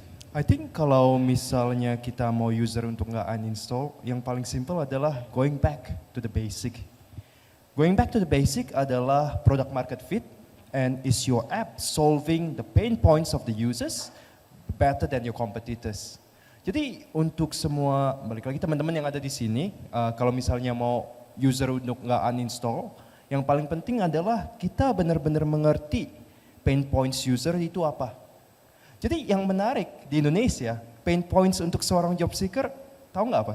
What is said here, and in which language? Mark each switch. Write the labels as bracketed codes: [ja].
[id] I think kalau misalnya kita mau user untuk nggak uninstall, yang paling simple adalah [en] going back to the basic. Going back to the basic adalah product market fit, and is your app solving the pain points of the users better than your competitors. [id] Jadi untuk semua, balik lagi teman-teman yang ada di sini, kalau misalnya mau user untuk nggak uninstall, yang paling penting adalah kita benar-benar mengerti pain points user itu apa. Jadi yang menarik di Indonesia, pain points untuk seorang job seeker, tahu nggak apa?